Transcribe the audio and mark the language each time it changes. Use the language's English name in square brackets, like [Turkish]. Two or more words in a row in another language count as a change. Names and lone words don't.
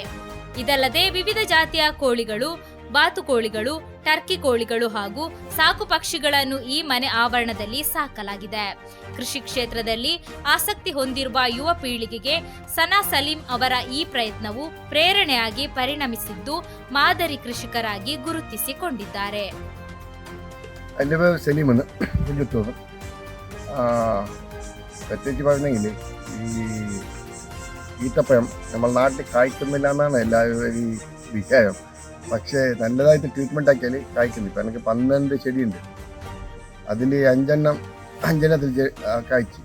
[Kannada] ಇದಲ್ಲದೆ ವಿವಿಧ ಜಾತಿಯ ಕೋಳಿಗಳು, ಬಾತುಕೋಳಿಗಳು, ಟರ್ಕಿ ಕೋಳಿಗಳು ಹಾಗೂ ಸಾಕು ಪಕ್ಷಿಗಳನ್ನು ಈ ಮನೆ ಆವರಣದಲ್ಲಿ ಸಾಕಲಾಗಿದೆ. ಕೃಷಿ ಕ್ಷೇತ್ರದಲ್ಲಿ ಆಸಕ್ತಿ ಹೊಂದಿರುವ ಯುವ ಪೀಳಿಗೆಗೆ ಸನಾ ಸಲೀಂ ಅವರ ಈ ಪ್ರಯತ್ನವು ಪ್ರೇರಣೆಯಾಗಿ ಪರಿಣಮಿಸಿದ್ದು ಮಾದರಿ ಕೃಷಿಕರಾಗಿ ಗುರುತಿಸಿಕೊಂಡಿದ್ದಾರೆ. [Malayalam] ഈത്തപ്പഴം നമ്മൾ നാട്ടിൽ കായ്ക്കുന്നില്ല എന്നാണ് എല്ലാവരും വിഷയം. പക്ഷേ നല്ലതായിട്ട് ട്രീറ്റ്മെൻറ്റ് ആക്കിയാൽ കായ്ക്കുന്നു. ഇപ്പം എനിക്ക് 12 ചെടിയുണ്ട്. അതിൽ 5 കായ്ച്ചു.